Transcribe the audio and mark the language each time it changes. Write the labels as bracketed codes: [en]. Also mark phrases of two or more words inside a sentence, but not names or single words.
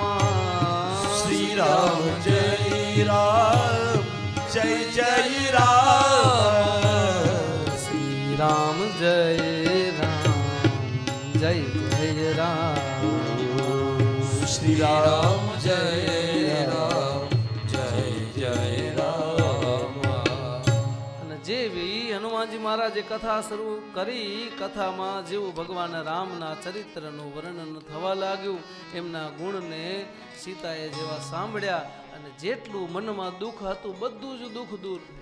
[hi] श्री राम जय राम जय जय राम, श्री राम जय राम जय जय राम, श्री राम जय राम जय जय राम. [gu] અને જેવી હનુમાનજી મહારાજે કથા શરૂ કરી, કથામાં જેવું ભગવાન રામના ચરિત્રનું વર્ણન થવા લાગ્યું, એમના ગુણને સીતાએ જેવા સાંભળ્યા અને જેટલું મનમાં દુઃખ હતું બધું જ દુઃખ દૂર થયું.